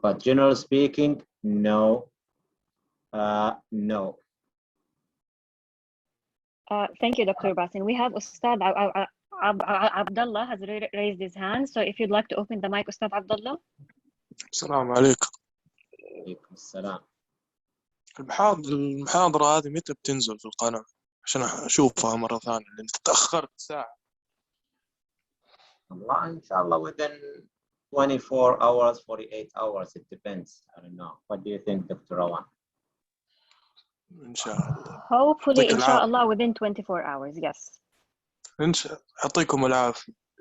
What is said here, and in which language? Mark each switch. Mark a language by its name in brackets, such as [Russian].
[English] But generally speaking, no. No. Thank you, Dr. Basim. We have Ustad Abdullah has raised his hand. So if you'd like to open the mic, Ustad Abdullah. [Arabic] السلام عليكم. عليكم السلام. المحاضرة هذه متى بتنزل في القناة عشان أشوفها مرة ثانية لأن تأخرت ساعة. [English] Allah, inshallah, within 24 hours, 48 hours, it depends. I don't know. What do you think, Dr. Rawan? [Arabic] إن شاء الله. [English] Hopefully, inshallah, within 24 hours, yes. [Arabic] يعطيكم العافية.